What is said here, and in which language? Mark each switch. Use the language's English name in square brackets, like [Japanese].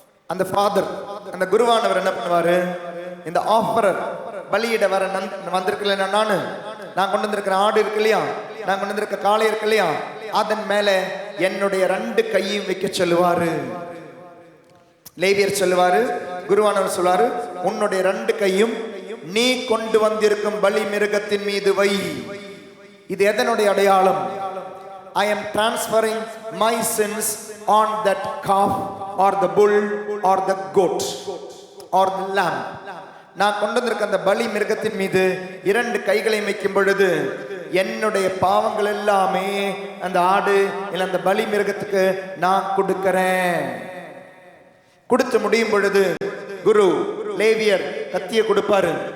[Tamil] அந்த ஃபாதர், அந்த குருவானவர் என்ன பண்ணுவாரு? இந்த ஆஃபரர், பலியிட வர வந்திருக்கல நான் கொண்டு வந்திருக்கிற ஆடு இருக்கு இல்லையா, நான் கொண்டு வந்திருக்க காளை இருக்கு இல்லையா, அதன் மேல என்னுடைய 2 கையும் வைக்க சொல்லுவாரு. லேவியர் சொல்லுவாரு, குருவானவர் சொல்லுவாரு, உன்னுடைய 2 கையும் நீ கொண்டு வந்திருக்கும் பலி மிருகத்தின் மீது வை. இது எதனுடைய அடையாளம்? [English] I am transferring my sins on that calf or the bull or the goat or the lamb. [Tamil] நான் கொண்டு வந்திருக்க அந்த பலி மிருகத்தின் மீது 2 கைகளை வைக்கும் பொழுது என்னுடைய பாவங்கள் எல்லாமே அந்த ஆடு இல்ல அந்த பலி மிருகத்துக்கு நான் கொடுக்கிறேன். கொடுத்து முடியும் பொழுது குரு லேவியர் கத்தியை கொடுப்பாரு.